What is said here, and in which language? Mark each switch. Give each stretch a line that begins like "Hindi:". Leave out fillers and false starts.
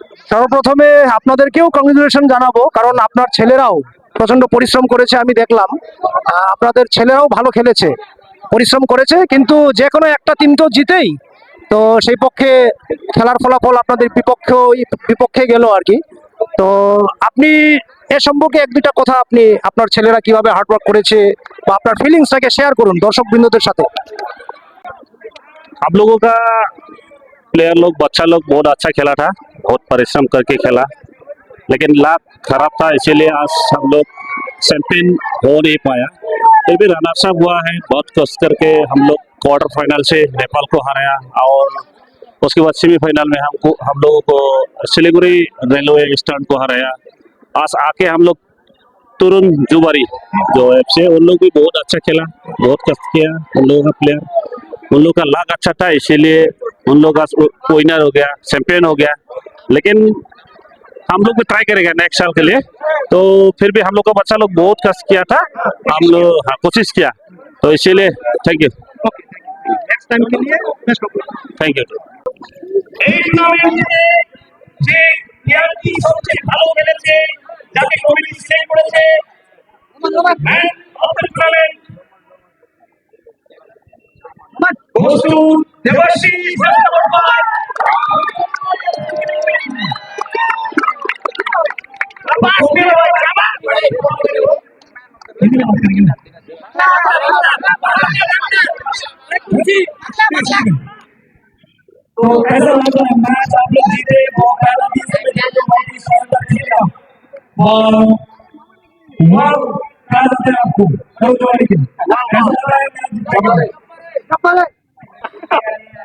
Bangla: সর্বপ্রথমে আপনাদেরকেও কংগ্রেচুলেশন জানাবো, কারণ আপনার ছেলেরাও প্রচন্ড পরিশ্রম করেছে, আমি দেখলাম আপনাদের ছেলেরাও ভালো খেলেছে, পরিশ্রম করেছে, কিন্তু যে কোনো একটা টিম তো জিতেই, তো সেই পক্ষে খেলার ফলাফল আপনাদের বিপক্ষে গেল আর কি। তো আপনি এ সম্পর্কে এক দুইটা কথা আপনি আপনার ছেলেরা কিভাবে হার্ডওয়ার্ক করেছে বা আপনার ফিলিংসটাকে শেয়ার করুন দর্শক বৃন্দদের সাথে।
Hindi: आप लोगों का प्लेयर लोग, बच्चा लोग बहुत अच्छा खेला था, बहुत परिश्रम करके खेला, लेकिन लाभ खराब था, इसीलिए आज हम लोग चैंपियन हो नहीं पाया। फिर भी रनर्स अप हुआ है, बहुत कोशिश करके हम लोग क्वार्टर फाइनल से नेपाल को हराया, और उसके बाद सेमीफाइनल में हम लोगों को सिलीगुड़ी रेलवे स्टैंड को हराया। आज आके हम लोग तरुण जुवारी जो एफसी, उन लोग भी बहुत अच्छा खेला, बहुत कष्ट किया उन लोगों का प्लेयर, उन लोग का लाग अच्छा था, इसीलिए उन लोग का विनर हो गया, चैंपियन हो गया। लेकिन हम लोग भी ट्राई करेंगे नेक्स्ट साल के लिए, तो फिर भी हम लोग का बच्चा लोग बहुत कष्ट किया था, हम लोग कोशिश किया, तो इसीलिए थैंक यू। नेक्स्ट टाइम के लिए best of luck. Thank you.
Bangla: এই টুর্নামেন্টে যে প্লেয়ারটি সবচেয়ে ভালো খেলেছে, যাকে কমিটি সিলেক্ট করেছে man
English: of the tournament goes to Devashish, number 5.
Hindi: Abbas Bilal, तो ऐसा लगा मैच आप लोग जीते और पहला भी इसमें जो बहुत ही शानदार खेला और वाह क्या लगता है आपको कल जो आई थी कैसा लग रहा है मैच